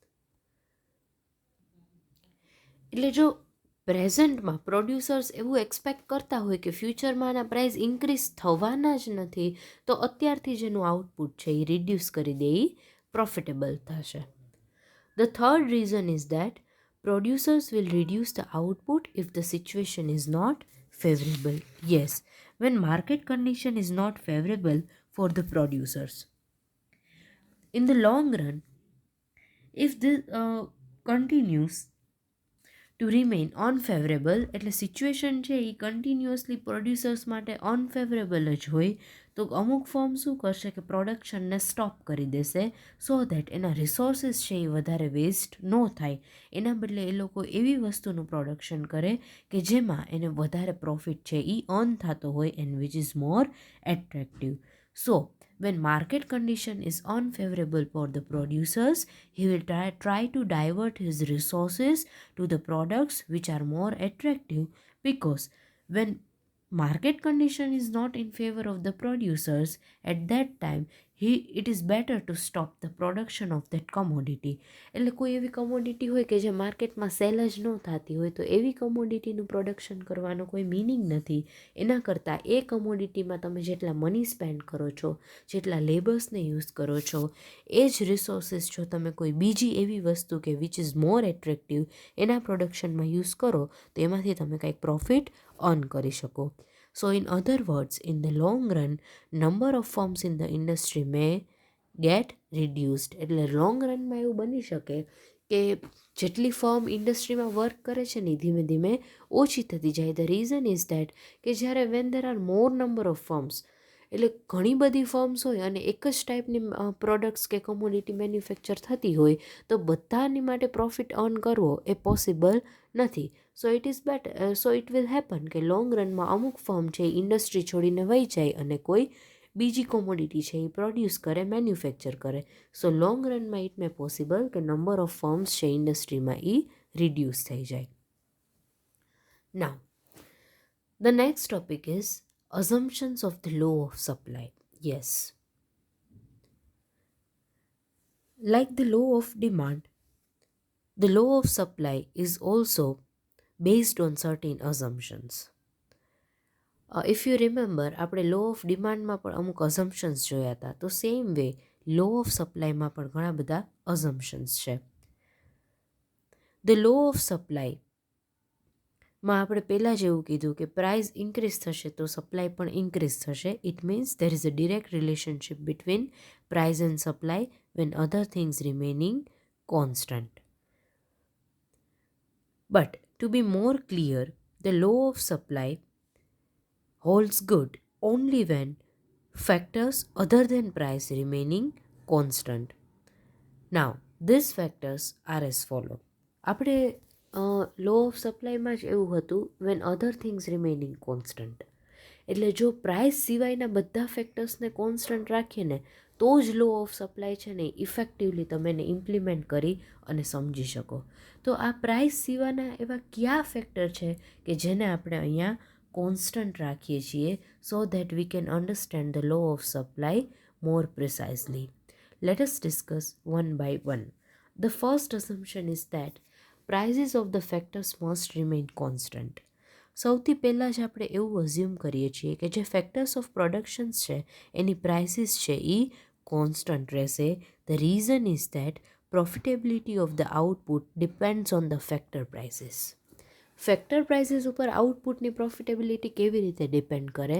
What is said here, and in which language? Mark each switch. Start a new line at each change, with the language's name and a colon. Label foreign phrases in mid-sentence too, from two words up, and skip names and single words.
Gujarati: એટલે જો પ્રેઝન્ટમાં પ્રોડ્યુસર્સ એવું એક્સપેક્ટ કરતા હોય કે ફ્યુચરમાં આના પ્રાઇસ ઇન્ક્રીઝ થવાના જ નથી, તો અત્યારથી જેનું આઉટપુટ છે એ રિડ્યુસ કરી દે એ પ્રોફિટેબલ થશે.
English: the third reason is that producers will reduce the output if the situation is not favorable. Yes, when market condition is not favorable for the producers. In the long run, if this continues to remain unfavorable,
Gujarati: એટલે સિચ્યુએશન છે એ કન્ટિન્યુઅસલી પ્રોડ્યુસર્સ માટે અનફેવરેબલ જ હોય, તો અમુક ફર્મ શું કરશે કે પ્રોડક્શનને સ્ટોપ કરી દેશે,
English: so that
Gujarati: એના રિસોર્સિસ છે એ વધારે વેસ્ટ ન થાય, એના બદલે એ લોકો એવી વસ્તુનું પ્રોડક્શન કરે કે જેમાં એને વધારે પ્રોફિટ છે એ અર્ન થતો હોય
English: and which is more attractive. સો when market condition is unfavorable for the producers, he will try to divert his resources to the products which are more attractive, because when market condition is not in favor of the producers, at that time it is better to stop the production of that commodity.
Gujarati: એટલે કોઈ એવી કોમોડિટી હોય કે જે માર્કેટમાં સેલ જ ન થતી હોય, તો એવી કોમોડિટીનું પ્રોડક્શન કરવાનો કોઈ મિનિંગ નથી. એના કરતાં એ કોમોડિટીમાં તમે જેટલા મની સ્પેન્ડ કરો છો, જેટલા લેબર્સને યુઝ કરો છો, એ જ રિસોર્સિસ જો તમે કોઈ બીજી એવી વસ્તુ કે
English: which is more attractive
Gujarati: એના પ્રોડક્શનમાં યુઝ કરો, તો એમાંથી તમે કંઈક પ્રોફિટ અર્ન કરી શકો.
English: So in other words, in the long run, number of firms in the industry may get reduced.
Gujarati: એટલે લોંગ રનમાં એવું બની શકે કે જેટલી ફર્મ ઇન્ડસ્ટ્રીમાં વર્ક કરે છે ને ધીમે ધીમે ઓછી થતી જાય.
English: the reason is that
Gujarati: કે જ્યારે
English: when there are more number of firms,
Gujarati: એટલે ઘણી બધી ફર્મ્સ હોય અને એક જ ટાઈપની પ્રોડક્ટ્સ કે કોમોડિટી મેન્યુફેક્ચર થતી હોય, તો બધાની માટે પ્રોફિટ અર્ન કરવો એ પોસિબલ નથી.
English: so it will happen
Gujarati: કે લોંગ રનમાં અમુક ફર્મ છે ઇન્ડસ્ટ્રી છોડીને વહી જાય અને કોઈ બીજી કોમોડિટી છે એ પ્રોડ્યુસ કરે, મેન્યુફેક્ચર કરે. સો લોંગ રનમાં
English: it may possible
Gujarati: કે
English: number of firms
Gujarati: છે ઇન્ડસ્ટ્રીમાં એ રિડ્યુસ થઈ જાય.
English: now the next topic is assumptions of the law of supply. Yes, like the law of demand, the law of supply is also based on certain assumptions. If you remember,
Gujarati: આપણે
English: law of demandમાં
Gujarati: પણ અમુક અઝમ્પશન્સ જોયા હતા, તો
English: same way law of supplyમાં
Gujarati: પણ ઘણા બધા અઝમ્પશન્સ છે.
English: the law of supply
Gujarati: માં આપણે પહેલાં જ એવું કીધું કે પ્રાઇસ ઇન્ક્રીઝ થશે તો સપ્લાય પણ ઇન્ક્રીઝ થશે.
English: it means there is a direct relationship between price and supply when other things remaining constant. But to be more clear, the law of supply holds good only when factors other than price remaining constant. Now, these factors are as follow.
Gujarati: આપણે
English: law of supplyમાં
Gujarati: જ એવું હતું
English: when other things remaining constant.
Gujarati: એટલે જો પ્રાઇસ સિવાયના બધા ફેક્ટર્સને કોન્સ્ટન્ટ રાખીએ ને તો જ
English: law of supply
Gujarati: છે ને ઇફેક્ટિવલી તમે એને ઇમ્પ્લિમેન્ટ કરી અને સમજી શકો. તો આ પ્રાઇસ સિવાયના એવા કયા ફેક્ટર છે કે જેને આપણે અહીંયા કોન્સ્ટન્ટ રાખીએ છીએ
English: so that we can understand the law of supply more precisely. Let us discuss one by one. The first assumption is that prices of the factors must remain constant.
Gujarati: સૌથી પહેલાં જ આપણે એવું અઝ્યુમ કરીએ છીએ કે જે
English: factors of productions
Gujarati: છે એની પ્રાઇસીસ છે એ કોન્સ્ટન્ટ રહેશે.
English: the reason is that profitability of the output depends on the factor prices. factor prices
Gujarati: ઉપર આઉટપુટની પ્રોફિટેબિલિટી કેવી રીતે ડિપેન્ડ કરે?